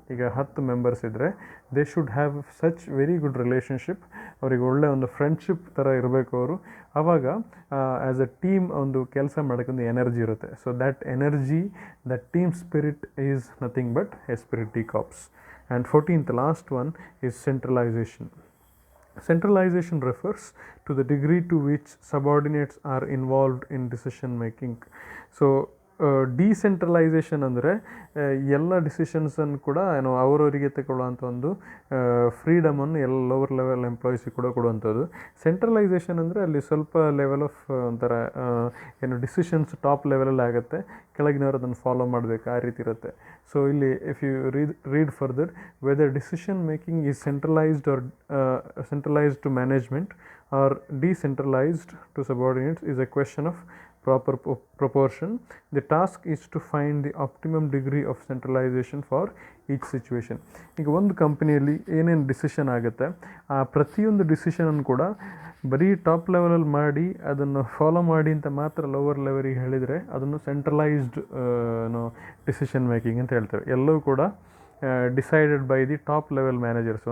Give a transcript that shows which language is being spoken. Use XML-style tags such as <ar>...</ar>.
<kn>ಈಗ 10 ಮೆಂಬರ್ಸ್ ಇದ್ದರೆ</kn> <en>they should have such very good relationship,</en> <kn>ಅವರಿಗೆ ಒಳ್ಳೆ ಒಂದು ಫ್ರೆಂಡ್ಶಿಪ್ ಥರ ಇರಬೇಕು ಅವರು. ಆವಾಗ ಆ್ಯಸ್ ಅ ಟೀಮ್ ಒಂದು ಕೆಲಸ ಮಾಡೋಕ್ಕೊಂದು ಎನರ್ಜಿ ಇರುತ್ತೆ.</kn> <en>So that energy, that team spirit is nothing but esprit de corps. And 14th last one is centralisation. Centralization refers to the degree to which subordinates are involved in decision making.</en> <kn>So decentralisation ಅಂದರೆ ಎಲ್ಲ ಡಿಸಿಷನ್ಸನ್ನು ಕೂಡ ಅವರವರಿಗೆ ತಗೊಳ್ಳುವಂಥ ಒಂದು ಫ್ರೀಡಮನ್ನು ಎಲ್ಲ lower level ಎಂಪ್ಲಾಯೀಸಿಗೆ ಕೂಡ ಕೊಡುವಂಥದ್ದು. Centralisation ಅಂದರೆ ಅಲ್ಲಿ ಸ್ವಲ್ಪ ಲೆವೆಲ್ ಆಫ್ ಒಂಥರ ಡಿಸಿಷನ್ಸ್ ಟಾಪ್ ಲೆವೆಲಲ್ಲಿ ಆಗುತ್ತೆ, ಕೆಳಗಿನವರು ಅದನ್ನು ಫಾಲೋ ಮಾಡಬೇಕು, ಆ ರೀತಿ ಇರುತ್ತೆ. ಸೊ ಇಲ್ಲಿ</kn> <en>If you read further, whether decision making is centralised to management or decentralised to subordinates is a question of proper proportion. The task is to find the optimum degree of centralization for each situation.</en> <kn>ಈಗ ಒಂದು ಕಂಪನಿಯಲ್ಲಿ ಏನೇನು decision ಆಗುತ್ತೆ ಆ ಪ್ರತಿಯೊಂದು ಡಿಸಿಷನನ್ನು ಕೂಡ ಬರೀ top ಲೆವೆಲಲ್ಲಿ ಮಾಡಿ ಅದನ್ನು ಫಾಲೋ ಮಾಡಿ ಅಂತ ಮಾತ್ರ ಲೋವರ್ ಲೆವೆಲಿಗೆ ಹೇಳಿದರೆ ಅದನ್ನು ಸೆಂಟ್ರಲೈಸ್ಡ್ ಡಿಸಿಷನ್ ಮೇಕಿಂಗ್ ಅಂತ ಹೇಳ್ತೇವೆ. ಎಲ್ಲವೂ ಕೂಡ</kn> <en>Decided by the top level managers.</en>